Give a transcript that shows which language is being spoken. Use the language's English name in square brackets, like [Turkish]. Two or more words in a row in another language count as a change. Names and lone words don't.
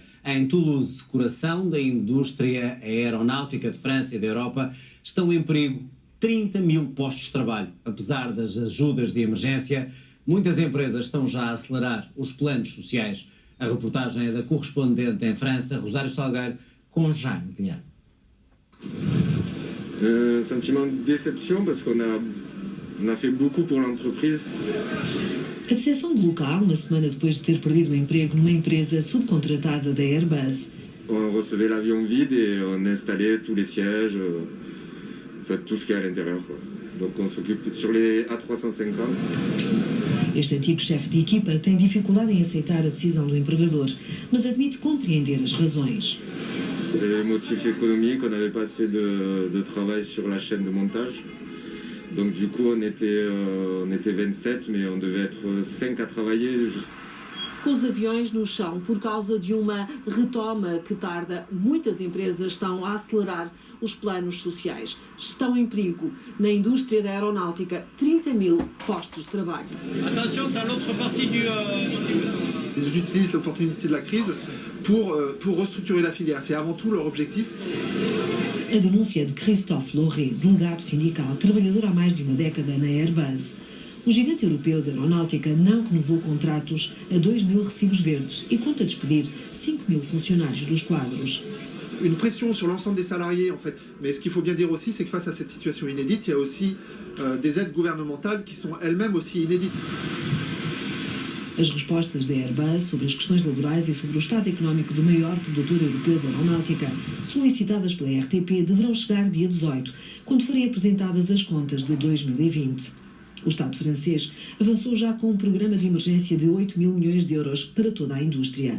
[Portuguese] Em Toulouse, coração da indústria aeronáutica de França e da Europa, estão em perigo 30 mil postos de trabalho. Apesar das ajudas de emergência, muitas empresas estão já a acelerar os planos sociais. A reportagem é da correspondente em França, Rosário Salgueiro, com Jaime Guilherme. [French] Sentiment de déception parce qu'on a fait beaucoup pour l'entreprise. [Portuguese] A decepção do local, uma semana depois de ter perdido o emprego numa empresa subcontratada da Airbus. [French] On recevait l'avion vide et on installait tous les sièges, en fait tout ce qui est à l'intérieur, quoi. Donc on s'occupe sur les A350. [Portuguese] Este antigo chefe de equipa tem dificuldade em aceitar a decisão do empregador, mas admite compreender as razões. [French] C'est le motif économique, on n'avait pas assez de travail sur la chaîne de montage. Donc du coup on était 27, mais on devait être 5 à travailler. [Portuguese] Com os aviões no chão por causa de uma retoma que tarda, muitas empresas estão a acelerar os planos sociais. Estão em perigo, na indústria da aeronáutica, 30 mil postos de trabalho. [French] Attention, t'as l'autre partie du... Ils utilisent l'opportunité de la crise pour restructurer la filière. C'est avant tout leur objectif. [Portuguese] A denúncia de Christophe Loré, delegado sindical, trabalhador há mais de uma década na Airbus. O gigante europeu de aeronáutica não renovou contratos a 2 mil recibos verdes e conta despedir 5 mil funcionários dos quadros. [French] Une pression sur l'ensemble des salariés, en fait. Mais ce qu'il faut bien dire aussi, c'est que face à cette situation inédite, il y a aussi des aides gouvernementales qui sont elles-mêmes aussi inédites. [Portuguese] As respostas da Airbus sobre as questões laborais e sobre o estado económico do maior produtor europeu de aeronáutica, solicitadas pela RTP, deverão chegar dia 18, quando forem apresentadas as contas de 2020. O Estado francês avançou já com um programa de emergência de 8 mil milhões de euros para toda a indústria.